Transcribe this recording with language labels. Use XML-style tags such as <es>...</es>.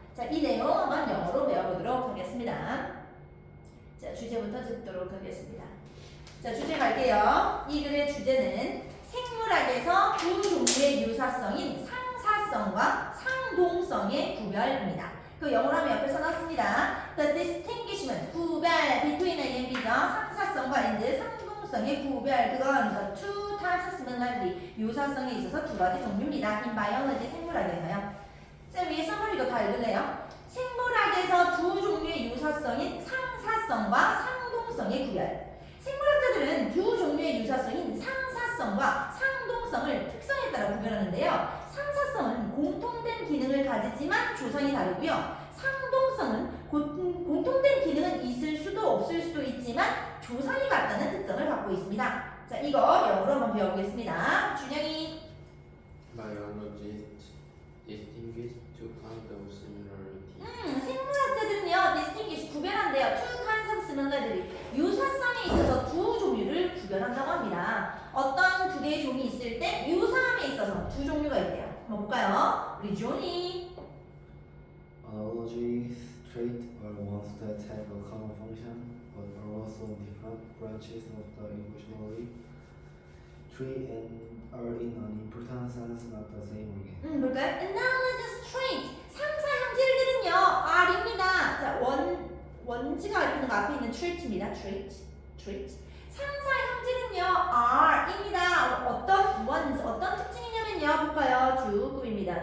<ko>자, 이 내용 한번 영어로 배워보도록 하겠습니다. 자, 주제부터 듣도록 하겠습니다. 자, 주제 갈게요. 이 글의 주제는 생물학에서 두 종류의 유사성인 상사성과 상동성의 구별입니다. 그 영어로 하면 옆에 써놨습니다.</ko> <en>The distinguishment, 구별, between A and B죠.</en> <ko>상사성과 and 상동성의 구별, 그건</ko> <en>the two types of similarity,</en> <ko>유사성에 있어서 두 가지 종류입니다.</ko> <en>In biology,</en> <ko>생물학에서요. 쌤 위에 서머리도 다 읽을래요? 생물학에서 두 종류의 유사성인 상사성과 상동성의 구별. 생물학자들은 두 종류의 유사성인 상사성과 상동성을 특성에 따라 구별하는데요. 상사성은 공통된 기능을 가지지만 조성이 다르고요. 상동성은 공통된 기능은 있을 수도 없을 수도 있지만 조성이 같다는 특성을 갖고 있습니다. 자, 이거 영어로 한번 배워보겠습니다. 준영이.</ko> <en>Biologists distinguish two kinds of similarity.</en> <ko>생물학자들은요,</ko> <en>distinguish</en> <ko>구별한대요.</ko> <en>two kinds of similarity.</en> <ko>유사성에 있어서 두 종류를 구별한다고 합니다. 어떤 두 개의 종이 있을 때 유사함에 있어서 두 종류가 있대요. 한번 볼까요? 우리 조니.</ko> <en>Analogy traits are ones that have a common function but are also different branches of the evolutionary tree and are in an important sense not the same organ.</en> <ko>볼까요?</ko> <en>Analogous traits</en> <ko>상사 형질들은요 R입니다. 자, 원지가 가리키는 거 앞에 있는 treat입니다. treat. 상사 형질은요 are입니다. 어떤 ones, 어떤 특징이냐면요 볼까요? 주급입니다.</ko>